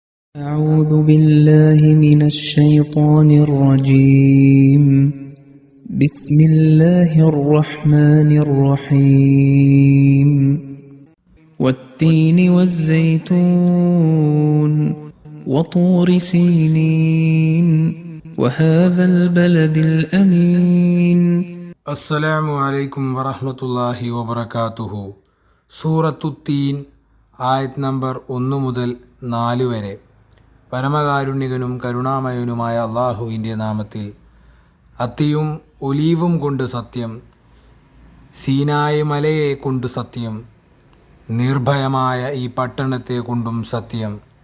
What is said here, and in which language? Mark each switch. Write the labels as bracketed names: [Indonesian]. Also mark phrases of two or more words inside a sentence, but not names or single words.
[Arabic] أعوذ بالله من الشيطان الرجيم بسم الله الرحمن الرحيم والتين والزيتون وطور سينين وهذا البلد الأمين السلام عليكم ورحمة الله وبركاته. [Malayalam] സൂറത്തുത്തീൻ ആയത് നമ്പർ 1 മുതൽ 4 വരെ. പരമകാരുണികനും കരുണാമയനുമായ അള്ളാഹുവിൻ്റെ നാമത്തിൽ. അത്തിയും ഒലീവും കൊണ്ട് സത്യം, സീനായ് മലയെ കൊണ്ട് സത്യം, നിർഭയമായ ഈ പട്ടണത്തെ കൊണ്ടും സത്യം.